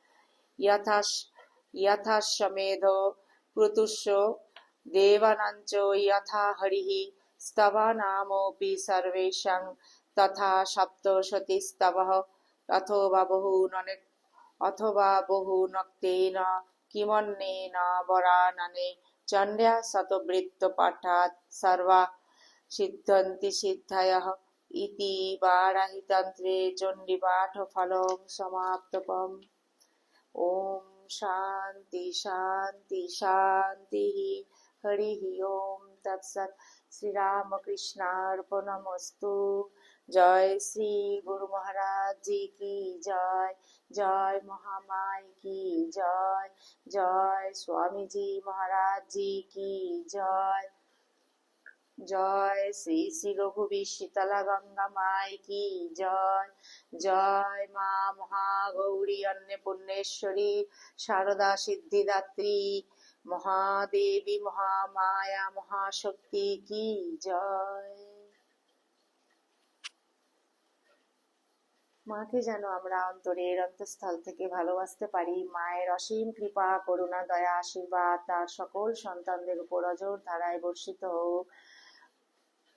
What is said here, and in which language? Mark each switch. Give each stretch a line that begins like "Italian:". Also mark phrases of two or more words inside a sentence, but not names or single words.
Sanskrit: यथाश्वमेधो क्रतुश्च देवानाञ्च यथा हरिः, स्तवानामपि सर्वेषां तथा सप्तशतीस्तवः, अथवा बहुनक्तेन किमन्येन वरानने, चण्ड्या शतवृत्तपाठात् सर्वा सिद्ध्यन्ति सिद्धयः इति वाराहितन्त्रे चण्डीपाठफलं समाप्तम्। ओम शांति शांति शांति। हरिः ओम तत्सत्। श्री रामकृष्णार्पणमस्तु।
Hindi: जय श्री गुरु महाराज जी की जय। जय महामाई की जय। जय स्वामी जी महाराज जी की जय। जय श्री श्री रघुवीर शीतला गंगा माई की जय। जय माँ महागौरी अन्नपूर्णेश्वरी शारदा सिद्धिदात्री महादेवी महामाया महाशक्ति की जय।
Bangla: মাকে যেন আমরা অন্তরের অন্তঃস্থল থেকে ভালোবাসতে পারি। মায়ের অসীম কৃপা করুণা দয়া আশীর্বাদ তার সকল সন্তানদের উপর অজর ধারায় বর্ষিত হোক।